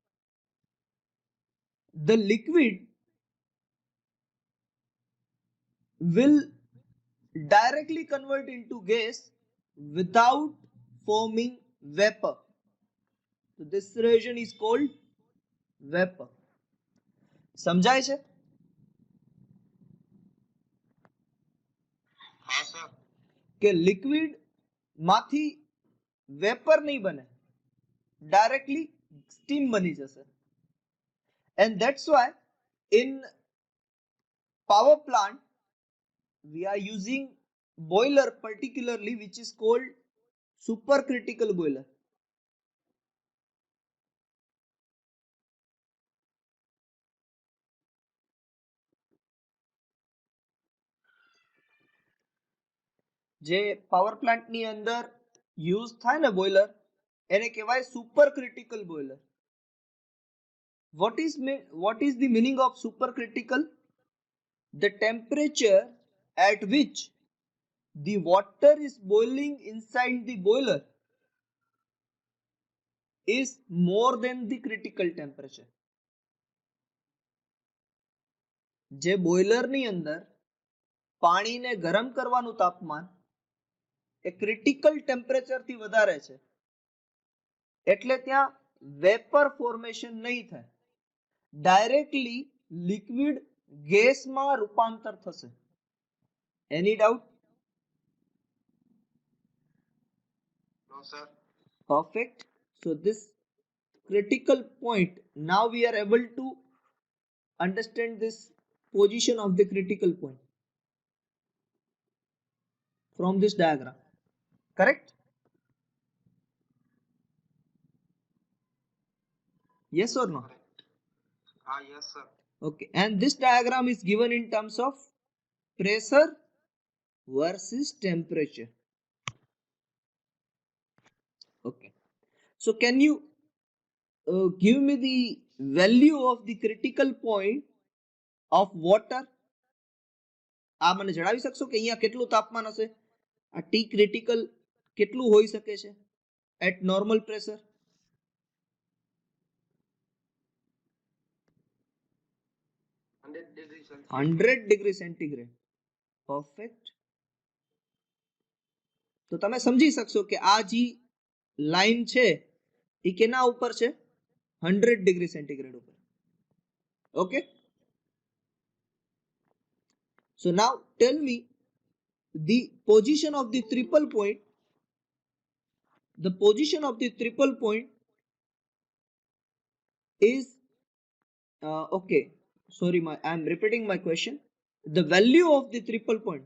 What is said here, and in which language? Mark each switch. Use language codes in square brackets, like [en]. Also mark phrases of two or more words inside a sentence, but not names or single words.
[en] The liquid will directly convert into gas without forming vapor. So this reaction is called vapor. [gu] સમજાય છે? હા સર. કે લિક્વિડ માંથી વેપર નહીં બને, ડાયરેક્ટલી સ્ટીમ બની જશે. [en] And that's why in power plant we are using boiler particularly which is called supercritical boiler. [gu] જે [en] power plant [gu] ની અંદર યુઝ થાય ને બોઇલર એને કહેવાય [en] supercritical boiler. What is the meaning of supercritical? The temperature at which the water is boiling inside the boiler is more than the critical temperature. [gu] જે બોઇલર ની અંદર પાણીને ગરમ કરવાનું તાપમાન એ [en] critical temperature [gu] થી વધારે છે એટલે ત્યાં [en] vapor formation [gu] નહીં થાય, ડાયરેક્ટલી લિક્વિડ ગેસમાં રૂપાંતર થશે. [en] any doubt? no sir. Perfect. So this critical point, now we are able to understand this position of the critical point from this diagram. Correct? Yes or no? Yes sir. Okay. And this diagram is given in terms of pressure versus temperature. Okay. So can you give me the value of the critical point of water? [gu] આ મને જણાવી શકશો કે અહીંયા કેટલું તાપમાન હશે? આ [en] T critical [gu] કેટલું હોઈ શકે છે [en] at normal pressure? 100 degree Celsius. 100 degree centigrade. Perfect. [gu] તો તમે સમજી શકશો કે આ જે લાઈન છે એ કેના ઉપર છે? [en] 100 degree centigrade ઉપર. ઓકે. So now tell me the position of the triple point. The position of the triple point is okay. Sorry, I am repeating my question. The value of the triple point.